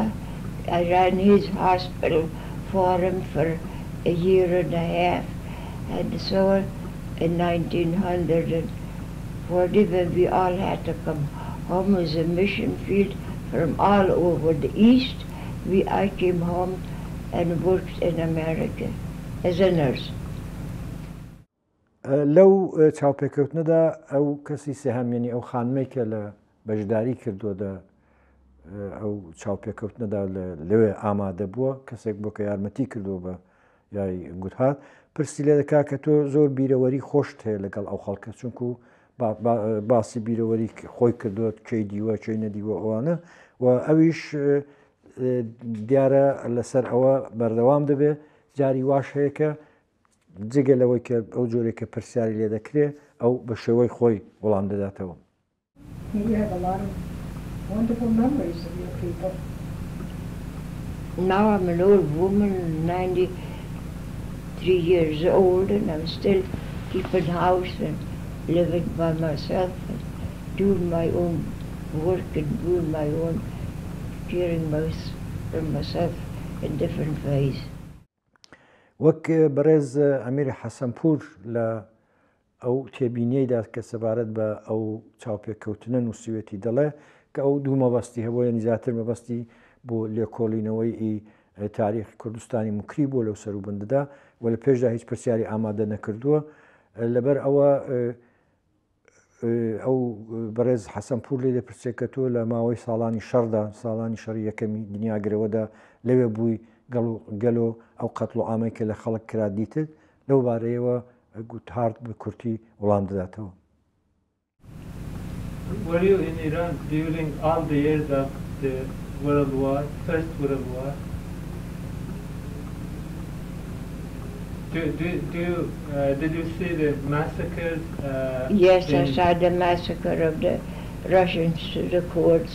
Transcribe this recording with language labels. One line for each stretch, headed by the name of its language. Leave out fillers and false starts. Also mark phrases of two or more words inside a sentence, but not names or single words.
English: I ran his hospital for him for a year and a half, and so in 1940 when we all had to come home as a mission field from all over the East, I came home and worked in America as a nurse.
Central Kurdish: لەو چاوپێکەوتنەدا ئەو کەسی سێهەمێنی ئەو خانمەی کە لە بەشداری کردووە ئەو چاوپێکەوتنەدا لەوێ ئامادە بووە کەسێک بۆ کە یارمەتی کردووە بە یای گوتهات پرسی لێ دەکا کە تۆ زۆر بیرەوەری خۆشت هەیە لەگەڵ ئەو خەڵکە چونکو باسی بیرەوەری خۆی کردووە کەی دیوە کەی نەدیوە ئەوانە و ئەویش دیارە لەسەر ئەوە بەردەوام دەبێ جاری واش هەیە کە جگە لەوەی کە ئەو جۆرێک کە پرسیاری لێ دەکرێ ئەو بە شێوەی خۆی وەڵام دەداتەوە.
English: Now I'm an old woman, 93 years old, and I'm still keeping house and living by myself and doing my own work and doing my own caring for myself in different ways.
Central Kurdish: وەک بەڕێز ئەمیر حەسەنپوور لە ئەو تێبینیەیدا کە سەبارەت بە ئەو چاوپێککەوتنە نووسوێتی دەڵێ کە ئەو دوو مەبەستی هەبوو یانی زیاتر مەبەستی بۆ لێکۆڵینەوەی تاریخی کوردستانی مکری بۆ لەو سەروبندەدا و لە پێشدا هیچ پرسیاری ئامادە نەکردووە لەبەر ئەوە ئەو بەڕێز حەسەنپوور لێ دەپرسێت کە تۆ لە ماوەی ساڵانی شەڕدا ساڵانی شەڕی یەکەمی دنیاگرەوەدا لەوێ بووی گەلۆ ئەو قەتڵ و ئامەی کە لە خەڵک کرا دیتت لەو بارەیەوە گوتهارت بە کورتی وەڵام دەداتەوە.
English: Were you in Iran during all the years of the World War, First World War? Did you see the massacres? Yes, I saw the massacre of the Russians to the Kurds.